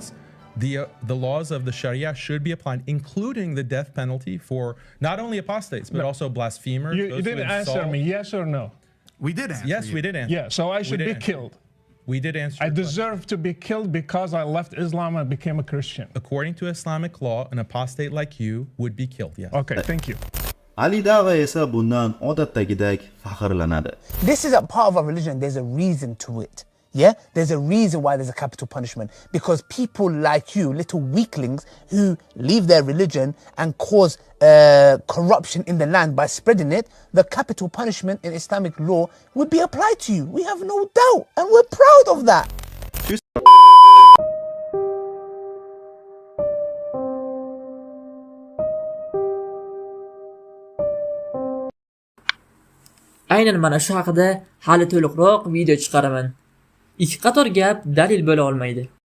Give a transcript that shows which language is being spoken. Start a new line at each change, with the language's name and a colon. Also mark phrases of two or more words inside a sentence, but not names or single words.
English: The laws of the Sharia should be applied, including the death penalty for not only apostates, but also blasphemers. You didn't answer me, yes or no? We did answer Yes, you. we did answer. Yeah, so I should be killed. We did answer. I deserve to be killed because I left Islam and became a Christian. According to Islamic law, an apostate like you would be killed, yes. Okay, thank you.
Uzbek: Ali Dag'a esa bundan odatdagidek faxrlanadi.
English: This is a part of our religion. There's a reason to it. Yeah, there's a reason why there's a capital punishment, because people like you, little weaklings who leave their religion and cause corruption in the land by spreading it, the capital punishment in Islamic law would be applied to you. We have no doubt, and we're proud of that.
Uzbek: Aynan mana shu haqida hali to'liqroq video chiqaraman. Ikki qator gap dalil bo'la olmaydi.